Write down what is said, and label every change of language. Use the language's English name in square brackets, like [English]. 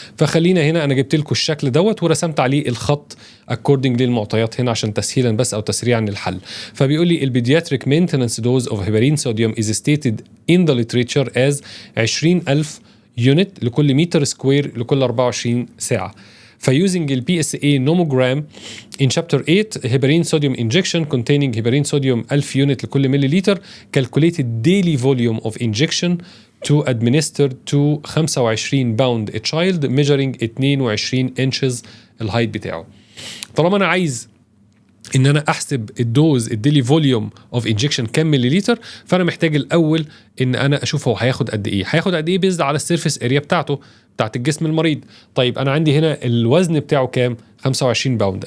[Arabic] فخلينا هنا انا جبت لكم الشكل دوت ورسمت عليه الخط [English] according [Arabic] للمعطيات هنا عشان تسهيلا بس او تسريعا للحل. فبيقول لي [English] البيدياتريك maintenance dose of heparin sodium is stated in the literature as 20,000 unit [Arabic] لكل متر سكوير لكل 24 ساعة. [English] فيوزنج البي اس اي nomogram in chapter 8 heparin sodium injection containing heparin sodium 1000 [Arabic] يونت لكل ملي لتر [English] calculated daily volume of injection to administer to 25 pound a child measuring 22 inches [Arabic] الهايت بتاعه. طالما انا عايز ان انا احسب الدوز الديلي فوليوم اوف انجكشن كام مليليتر، فانا محتاج الاول ان انا اشوف هو هياخد قد ايه بيزد على السيرفيس اريا بتاعت الجسم المريض. طيب انا عندي هنا الوزن بتاعه كام؟ 25 باوند.